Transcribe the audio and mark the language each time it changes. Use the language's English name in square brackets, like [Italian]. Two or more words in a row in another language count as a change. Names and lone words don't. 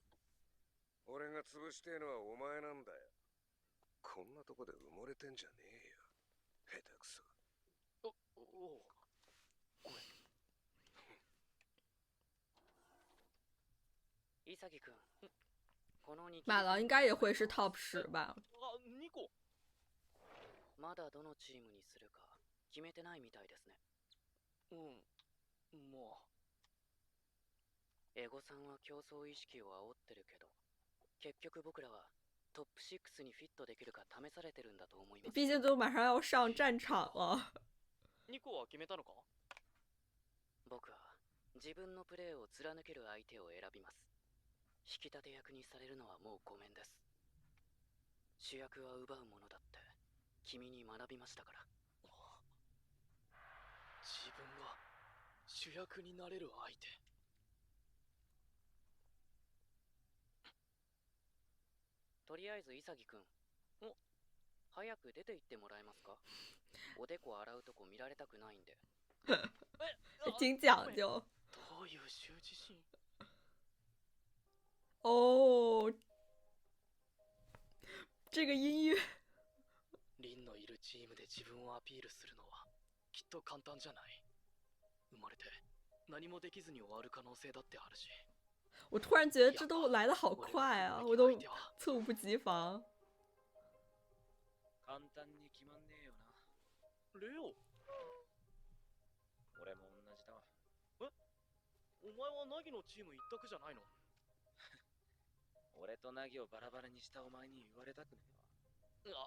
[Japanese] 俺が潰してえのはお前なんだよ。こんなとこで埋もれてんじゃねえよ。下手くそ。おお、ごめん。潔くん、この2 [Chinese] 马郎应该也会是 top 10吧。 [Japanese] あ、2個。まだどのチームにするか決めてないみたいですね。まあ。エゴさんは競争意識を煽ってるけど、結局僕らはトップ6にフィットできるか試されてるんだと思います。 [Chinese] 毕竟都马上要上战場了。 [Japanese] 2 個は決めたのか？僕は自分のプレーを貫ける相手を選びます。引き立て役にされるのはもうごめんです。主役は奪うものだって君に学びましたから。自分が主役になれる相手。とりあえず潔くん、早く出て行ってもらえますか？おでこ洗うとこ見られたくないんで。 [Chinese] 挺讲究。 [Japanese] どういう羞恥心？ [Chinese] 哦，这个音乐。 [Japanese] リンのいるチームで自分をアピールするのはきっと簡単じゃない。生まれて何もできずに終わる可能性だってあるし。 [Chinese] 我突然觉得这都来得好快啊，我都猝不及防。 [Japanese] 簡単に決まんねえよな。レオ。俺も同じだわ。お前はナギのチーム一択じゃないの？俺とナギをバラバラにしたお前に言われたくねえわ。